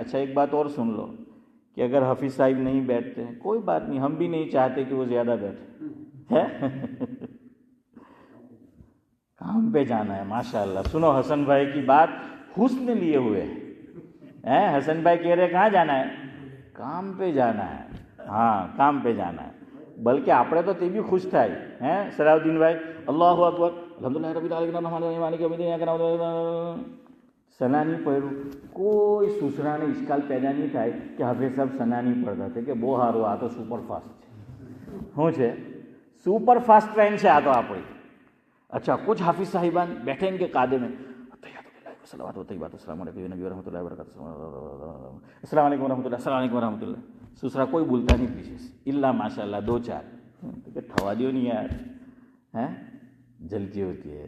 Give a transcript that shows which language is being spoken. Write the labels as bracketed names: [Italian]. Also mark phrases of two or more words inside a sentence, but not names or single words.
[Urdu] اچھا ایک بات اور سن لو کہ اگر حافظ صاحب نہیں بیٹھتے ہیں کوئی بات نہیں، ہم بھی نہیں چاہتے کہ وہ زیادہ بیٹھے، کام پہ جانا ہے ماشاءاللہ۔ سنو حسن بھائی کی بات حسن لیے ہوئے ہیں، حسن بھائی کہہ رہے کہاں جانا ہے؟ کام پہ جانا ہے، ہاں کام پہ جانا ہے۔ [Gujarati] بلکہ આપણે તો તે બી ખુશ થાય હે સલાઉદ્દીન ભાઈ, [Arabic] الله أكبر، الحمد لله رب العالمين الرحمن الرحيم مالك يوم الدين إياك نعبد و إياك [Gujarati] સના નહીં પડ્યું, કોઈ સૂસરાને ઇશ્કાલ પેદા નહીં થાય કે હાફિઝ સાહેબ સના નહીં પડતા છે કે બહુ સારું, આ તો સુપરફાસ્ટ છે। શું છે? [English] superfast train [Gujarati] છે આ તો આપણી। [Urdu] اچھا کچھ حافظ صاحبان بیٹھے ان کے قادے میں [Arabic] صلوات و طیبات السلام علیکم نبی ورحمۃ اللہ وبرکاتہ، السلام علیکم ورحمۃ اللہ، السلام علیکم ورحمۃ اللہ۔ [Urdu] دوسرا کوئی بولتا نہیں پیچھے سے [Arabic] الا ماشاء اللہ [Urdu] 2-4 [Gujarati] થવા દેવ નહીં [Urdu] یار، ہیں جلتی ہوتی ہے۔